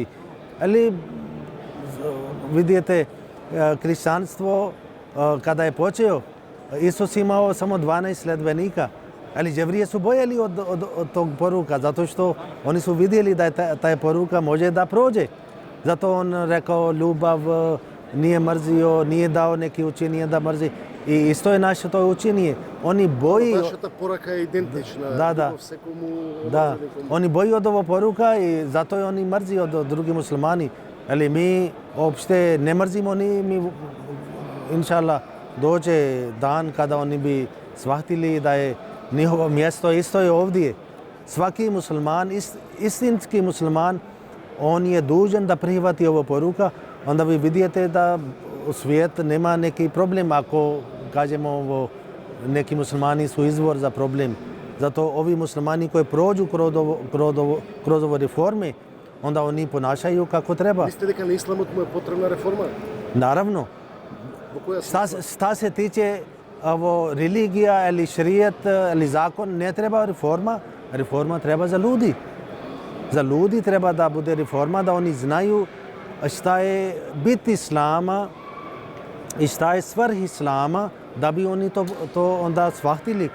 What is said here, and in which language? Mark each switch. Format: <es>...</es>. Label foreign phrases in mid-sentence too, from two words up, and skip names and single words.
<bs>Ali vidite, hrišćanstvo kada je počeo, Isus imao samo 12 sledbenika. Ali Jevrije su bojali od tog poruka, zato što oni su vidjeli da taj poruka može da prođe. Zato on rekao ljubav, nije mrzio, nije dao neki učenje da mrzi. I isto je naše to učenje. Oni boji...</bs> <mk>Вашата порака е идентична. Да, да. Во секому</mk> <bs>Da,</bs> <mk>образованику.</mk> <bs>oni boji od ovo poruka i zato je oni mrzi od drugih muslimani. Ali mi uopšte ne mrzimo ni mi, inšallah, dođe dan kada oni bi shvatili da je njihovo mjesto isto je ovdje. Svaki musliman, istinski musliman, on je dužan da prihvati ovo poruka, onda vi vidite da u svijetu nema neki problem ako kažemo ovo, neki muslimani su izvor za problem. Zato ovi muslimani koji prođu kroz ovo reforme, onda oni ponašaju kako treba.</bs> <mk>Мислите дека на исламот му е потребна реформа?</mk> <bs>Naravno,</bs> <mk>Во која</mk> <bs>šta se tiče ovo, religija ili šrijet ili zakon, ne treba reforma. Reforma treba za ljudi. Za ljudi treba da bude reforma, da oni znaju šta je bit islama i šta je svrh islama, da bi oni to onda shvatili.</bs>